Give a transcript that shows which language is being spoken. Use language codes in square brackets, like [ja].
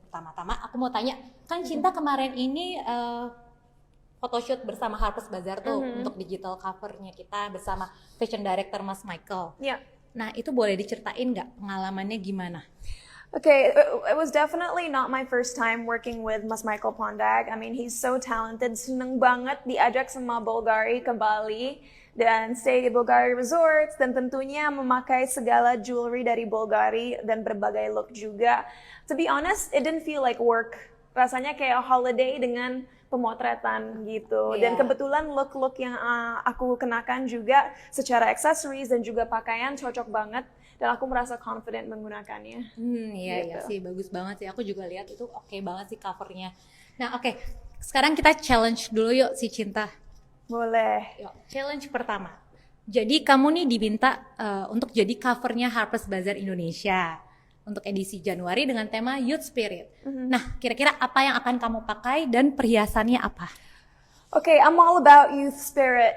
[id] Pertama-tama aku mau tanya, kan Cinta kemarin ini photoshoot bersama Harper's Bazaar tuh untuk digital covernya kita bersama fashion director Mas Michael. [en] yeah. [id] Nah, itu boleh diceritain nggak pengalamannya gimana? [en] Okay, it was definitely not my first time working with Mas Michael Pondag. I mean, he's so talented. [id] Seneng banget diajak sama Bulgari ke Bali dan stay di Bulgari Resorts dan tentunya memakai segala jewelry dari Bulgari dan berbagai look juga. [en] To be honest, it didn't feel like work. [id] Rasanya kayak holiday dengan pemotretan gitu. Dan [en] Yeah. [id] kebetulan look-look yang aku kenakan juga secara accessories dan juga pakaian cocok banget. Dan aku merasa confident menggunakannya. Iya Gitu. sih, bagus banget sih. Aku juga lihat itu oke banget sih covernya. Nah, oke. Sekarang kita challenge dulu yuk si Cinta. Boleh. Yuk, challenge pertama. Jadi kamu nih diminta untuk jadi covernya Harper's Bazaar Indonesia untuk edisi Januari dengan tema Youth Spirit. Nah, kira-kira apa yang akan kamu pakai dan perhiasannya apa? [en] Okay, I'm all about youth spirit.